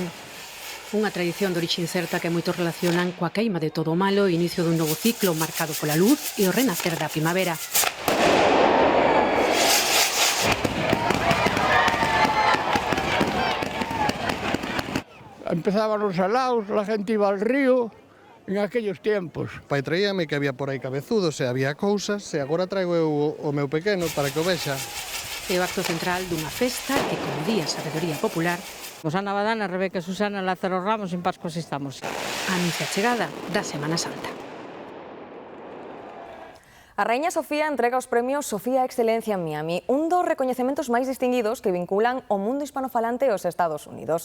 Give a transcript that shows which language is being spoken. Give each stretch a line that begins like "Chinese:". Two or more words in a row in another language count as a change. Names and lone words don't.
Galician: Unha tradición de orixe incerta que moitos relacionan coa queima de todo o malo e inicio dun novo ciclo marcado pola luz e o renacer da primavera. Empezaban os alaos,
Spanish: a gente iba al río en aquellos tiempos.
Galician: Pai traíame que había por aí cabezudos e había cousas, e agora traigo eu o meu pequeno para que o vexa. É o acto central dunha festa que, como di a sabedoría popular, Susana Badana, Rebeca Susana, Lázaro Ramos, en Pascos estamos. Anuncia a chegada da Semana Santa. A Raíña Sofía entrega os premios Sofía Excelencia en Miami, un dos recoñecementos máis distinguidos que vinculan o mundo hispanofalante aos Estados Unidos.